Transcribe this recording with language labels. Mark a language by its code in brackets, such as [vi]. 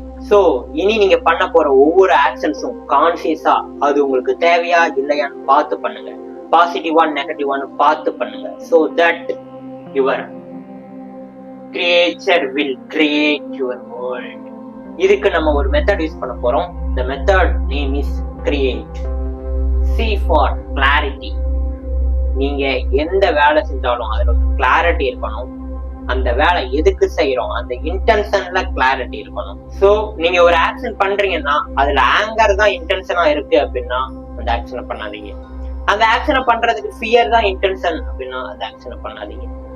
[ta] So இனி நீங்க பண்ண போற ஒவ்வொரு ஆக்ஷன்ஸும் கான்சியஸா அது உங்களுக்கு தேவையா இல்லையான்னு பார்த்து பண்ணுங்க. பாசிட்டிவா நெகட்டிவான்னு பார்த்து பண்ணுங்க. [en] So that your creature will create your world. [ta] இதுக்கு நம்ம ஒரு மெத்தட் யூஸ் பண்ண போறோம். [en] The method name is create. C for clarity. [ta] நீங்க எந்த வேலை செஞ்சாலும் அதுல ஒரு கிளாரிட்டி இருக்கணும். அந்த வேலை எதுக்கு செய்யறோம் அந்த இன்டென்ஷன்ல கிளாரிட்டி இருக்கணும். சோ நீங்க ஒரு ஆக்ஷன் பண்றீங்கன்னா அதுல ஆங்கர் தான் இன்டென்ஷனா இருக்கு அப்படின்னா அந்த ஆக்ஷனை பண்ணாதீங்க. அந்த ஆக்ஷனை பண்றதுக்கு ஃபியர் தான் இன்டென்ஷன் அப்படின்னா அந்த ஆக்ஷனை பண்ணாதீங்க.